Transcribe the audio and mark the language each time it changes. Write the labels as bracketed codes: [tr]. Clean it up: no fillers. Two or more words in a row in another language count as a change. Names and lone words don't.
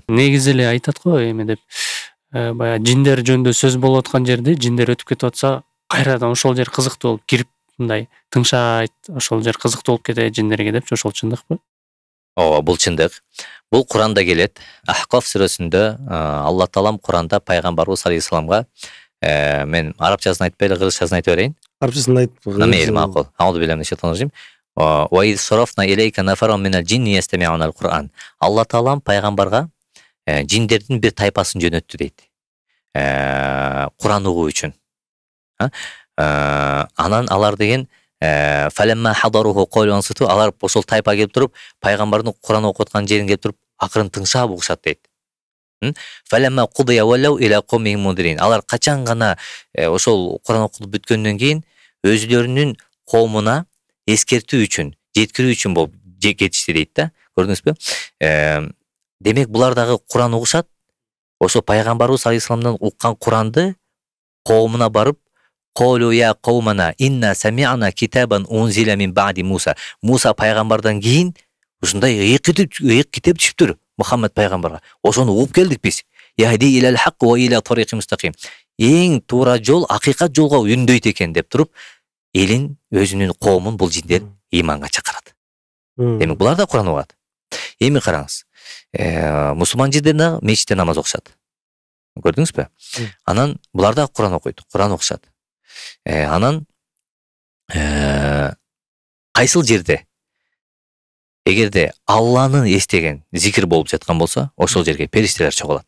[ky] Негизи эле айтат го эме деп, баягы жиндер жөнүндө сөз болуп аткан жерде жиндер өтүп кетип атса, кайрадан ошол жер кызыктуу болуп кирип мындай тыңшайт, ошол жер кызыктуу болуп кетет жиндерге депчи, ошол чындыкпы? Ооба, бул чындык. Бул Куранда келет. Ахкаф сүрөсүндө Алла Таалам Куранда пайгамбарыбыз алейхиссаламга мен арабчасын айтпай эле кыргызчасын айтып берейин. Арабчасын айтып. Мейли макул. [ar] أعوذ بالله الشيطان وإذ صرفنا إليك نفرا من الجن يستمعون القرآن. [ky] Алла Таалам пайгамбарга жиндердин бир тайпасын жөнөттү дейт. Куран угуу үчүн. Анан алар деген [ar] فلما حضروه قالوا أنصتوا, [ky] алар ошол тайпа келип туруп, пайгамбардын Куран окуп аткан жерин келип туруп, акырын тыңшап угушат дейт. [ar] فلما قضي ولوا إلى قومهم منذرين. [ky] Алар качан гана ошол Куран окулуп бүткөндөн кийин өзүлөрүнүн коомуна эскертүү үчүн, жеткирүү үчүн болуп кетишти дейт да. Көрдүңүзбү? Демек булар дагы Куран угушат. Ошо пайгамбарыбыз алейхисаламдан уккан Куранды коомуна барып, [ar] "قالوا يا قومنا إنا سمعنا كتابا أنزل من بعد موسى." [ky] Муса пайгамбардан кийин ушундай китеп түшүптүр Мухаммад пайгамбарга. Ошону угуп келдик биз. [ar] يهدي إلى الحق وإلى طريق مستقيم. [ky] Эң туура жол акыйкат жолго үндөйт экен деп туруп, элин өзүнүн коомун бул жиндер иманга чакырат. Демек булар да Куран угат. Эми караңыз. Мусулман жиндер мечитте намаз окушат. Көрдүңүзбү? Анан булар да Куран окуйт, Куран окушат. Анан кайсыл жерде эгерде Алланы эстеген зикир болуп жаткан болсо, ошол жерге периштелер чогулат.